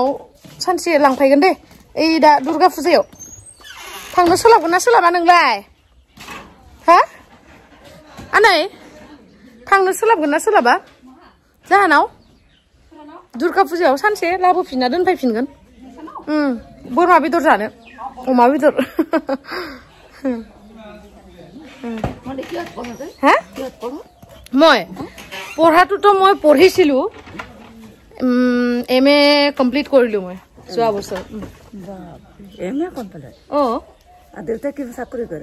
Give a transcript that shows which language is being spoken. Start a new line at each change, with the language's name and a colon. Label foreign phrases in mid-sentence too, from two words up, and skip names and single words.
Bodo: सानसे लांफैगोन दे ओइ दा दुर्गा फुजायाव थांनो सोलाबगोन ना सोलाबा नोंलाय हा आनै थांनो सोलाबगोन ना सोलाबा जाहानाव दुर्गा फुजायाव सानसे लाबोफिनना दोनफैफिनगोन बोरमा बेदर जानो अमा बेदर
Assamese: হা মই পঢ়াটোতো মই পঢ়িছিলো এমএ কমপ্লিট কৰিলো মই যোৱা বছৰ এমএ কমপ্লিট আর দেউতা কি চাকরি করে